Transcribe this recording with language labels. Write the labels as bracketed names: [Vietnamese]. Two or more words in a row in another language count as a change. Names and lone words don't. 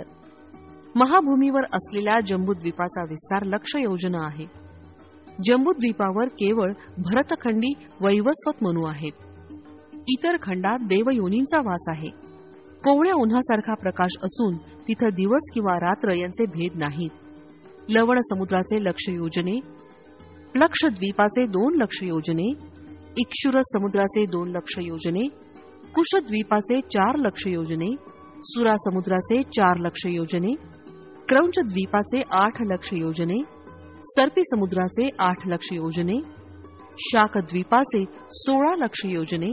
[Marathi] महाभूमीवर असलेल्या जम्बूद्वीपाचा विस्तार 1,00,000 योजना आहे. जम्बूद्वीपावर केवळ भरतखंडी वैवस्वत मनु आहेत. इतर खंडात देवयोनींचा वास आहे. कोवळ्या उन्हासारखा प्रकाश असून तिथं दिवस किंवा रात्र यांचे भेद नाहीत. लवण समुद्राचे 1,00,000 योजने, लक्षद्वीपाचे 2,00,000 योजने, इक्षुरस समुद्राचे 2,00,000 योजने, कुशद्वीपाचे 4,00,000 योजने, सुरा समुद्राचे 4,00,000 योजने, क्रौंच द्वीपाचे 8,00,000 योजने, सर्पी समुद्राचे 8,00,000 योजने, शाकद्वीपाचे 16,00,000 योजने,